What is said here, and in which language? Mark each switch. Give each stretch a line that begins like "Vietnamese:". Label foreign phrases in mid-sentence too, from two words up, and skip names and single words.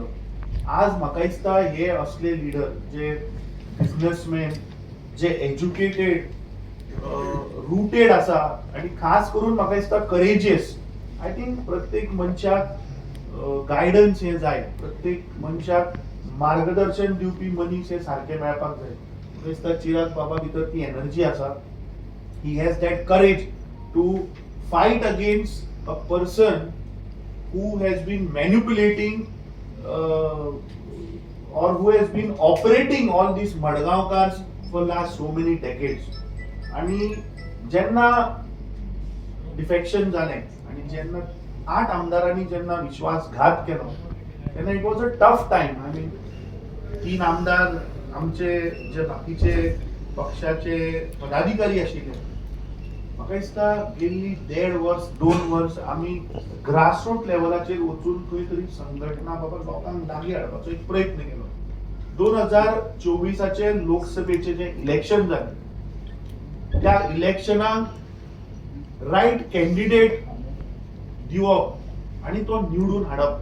Konkani: आज म्हाका दिसता हे असले लिडर जे बिझनेसमॅन, जे एज्युकेटेड, रुटेड आसा, आणि खास करून म्हाका दिसता करेजियस.
English: I think
Konkani: प्रत्येक मनशाक गायडन्स हे जाय, प्रत्येक मनशाक मार्गदर्शन दिवपी मनीस हे सारखे मेळपाक जाय. म्हाका दिसता चिराग बाबा भितर ती एनर्जी आसा.
English: He has that courage to fight against a person who has been manipulating or who has been operating all these Madgaonkars for last so many decades.
Konkani: आणि जेन्ना डिफेक्शन जालें आणि जेन्ना 8 आमदारांनी जेन्ना विश्वासघात केलो तेन्ना
English: it was a tough time. I mean
Konkani: 3 आमदार आमचे जे बाकीचे पक्षाचे पदाधिकारी आशिल्ले, म्हाका दिसता गेल्ली 1.5 वर्स 2 वर्स आमी ग्रासरूट लेवलाचेर वचून खंय तरी संघटना बाबा लोकांक लागीं हाडपाचो एक प्रयत्न केलो. 2024चे लोकसभेचे जे इलेक्शन जालें, त्या इलेक्शनाक
English: right candidate
Konkani: दिवप आनी तो निवडून हाडप.